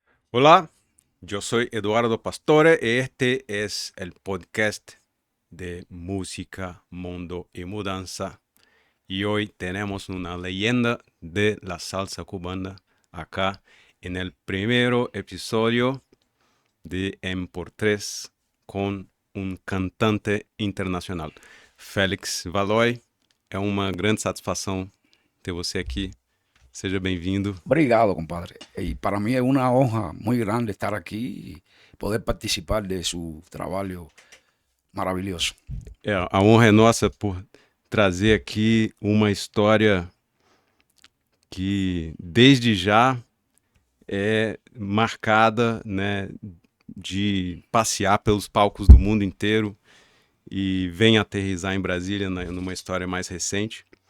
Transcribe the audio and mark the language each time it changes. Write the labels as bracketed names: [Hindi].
[Spanish] Hola, yo soy Eduardo Pastore y este es el podcast de música, mundo y mudanza. Y hoy tenemos una leyenda de la salsa cubana acá en el primer episodio de M por 3 con un cantante internacional. [Portuguese] Félix Valois, é uma grande satisfação ter você aqui. Seja bem-vindo. Obrigado, compadre. [Spanish] Y para mí es una honra muy grande estar aquí y poder participar de su trabajo maravilloso. [Portuguese] A honra é nossa por trazer aqui uma história que desde já é marcada, né, de passear pelos palcos do mundo inteiro e vem aterrissar em Brasília numa história mais recente.